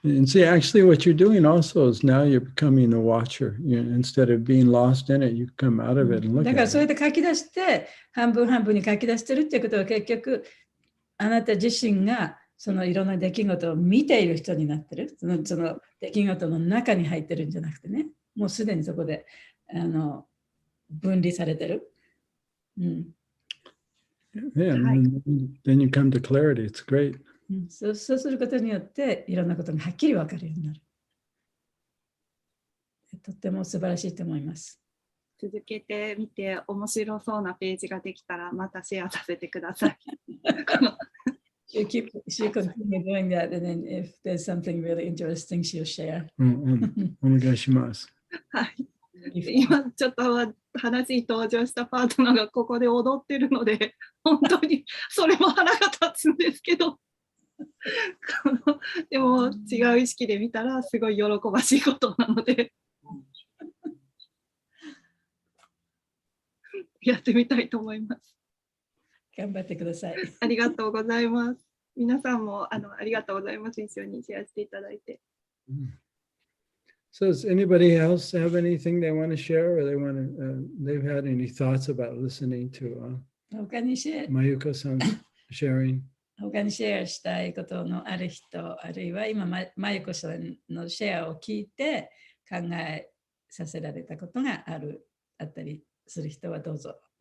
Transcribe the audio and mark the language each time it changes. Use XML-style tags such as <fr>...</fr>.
<en>And see, actually what you're doing also is now you're becoming a watcher. Instead of being lost in it, you come out of it and look at it.</en> <ja>だからそれで書き出して、半分半分に書き出してるっていうことは結局、あなた自身がそのいろんな出来事を見ている人になってる。その出来事の中に入ってるんじゃなくてね、もうすでにそこで分離されてる。</ja> <en>Yeah, then you come to clarity. It's great.</en> <ja>そうすることによっていろんなことがはっきり分かるようになる。とっても素晴らしいと思います。続けてみて面白そうなページができたらまたシェアさせてください。</ja> <en>She'll continue doing that, and then if there's something really interesting, she'll share.</en> <ja>お願いします。はい。今ちょっと話に登場したパートナーがここで踊ってるので本当にそれも腹が立つんですけどでも違う意識で見たらすごい喜ばしいことなのでやってみたいと思います。頑張ってください。ありがとうございます。皆さんもありがとうございます。一緒にシェアしていただいて。</ja> <en>So does anybody else have anything they want to share, or they've had any thoughts about listening to</en> <ja>他にシェア</ja> <en>Mayuko-san's sharing?</en> <ja>他にシェアしたいことのある人、あるいは今、まゆこさんのシェアを聞いて考えさせられたことがあったりする人はどうぞ。</ja>